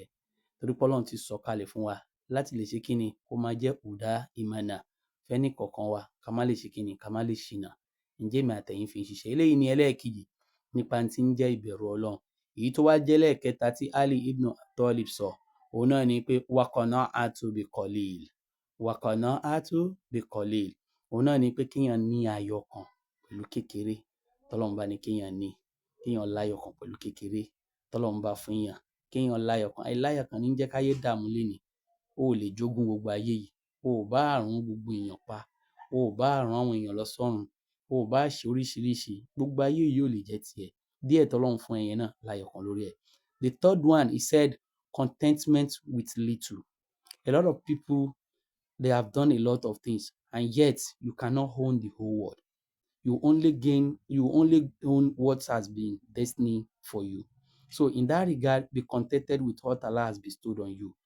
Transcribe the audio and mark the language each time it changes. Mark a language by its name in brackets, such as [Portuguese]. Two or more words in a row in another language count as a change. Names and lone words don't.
[Yoruba] Torí pé Ọlọ́run ti sọ kalẹ̀ fún wa láti lè ṣe kí ni? Kó máa jẹ́ hùdá ìmọ̀nà fẹ́nì kọ̀ọ̀kan wa, ká má lè ṣe kí ni? Ká má lè ṣìnà. Ǹjẹ́ èmi àtẹ̀yin fi ń ṣiṣẹ́? Eléyìí ni ẹlẹ́ẹ̀kejì nípa tí ń jẹ́ ìbẹ̀rù Ọlọ́run. Èyí tó wá jẹ́ lẹ́ẹ̀kẹta tí Ali ibn Talib sọ, òun náà ni pé [Arabic] والقناعة بالقليل. والقناعة بالقليل. [Yoruba] Òun náà ni pé kéèyàn ní àyọkàn pẹ̀lú kékeré tọ́lọ́run bá ní kéèyàn ní. Kéèyàn láyọkàn pẹ̀lú kékeré tọ́lọ́run bá fún yàn. Kéèyàn láyọkàn. Àìláyọkàn ní ń jẹ́ káyé dààmú lénìí. O ò lè jogún gbogbo ayé yìí. O ò bá run gbogbo èèyàn pa. O ò bá rán àwọn èèyàn lọ sọ́run. O ò bá ṣe oríṣiríṣi. Gbogbo ayé yìí ò lè jẹ́ tiẹ̀. Díẹ̀ tọ́lọ́run fún ẹ yẹn náà láyọkàn lórí ẹ̀. [English] The third one, he said, contentment with little. A lot of people, they have done a lot of things, and yet you cannot own the whole world. You only own what has been destiny for you. So in that regard, be contented with what Allah has bestowed on you.